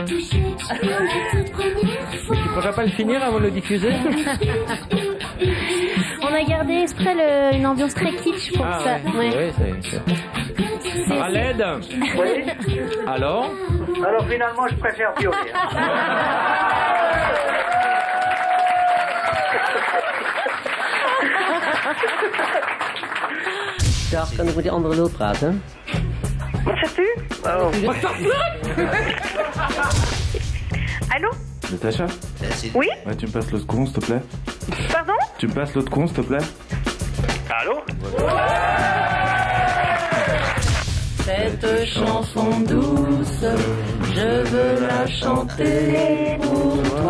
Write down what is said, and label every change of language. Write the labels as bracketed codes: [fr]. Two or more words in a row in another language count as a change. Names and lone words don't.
[fr] Mais tu pourrais pas le finir avant de le diffuser? On a gardé exprès une ambiance très kitsch pour ça. Ouais. Oui, c'est... Raled? Oui. Alors finalement, je préfère Biolay. [nl] Dag, kan ik met die andere lul praten? Wat zegt u? [fr] Allô? Natacha? Oui? Ouais, tu me passes l'autre con, s'il te plaît? Pardon? Tu me passes l'autre con, s'il te plaît? Allô? Cette chanson douce, je veux la chanter pour toi.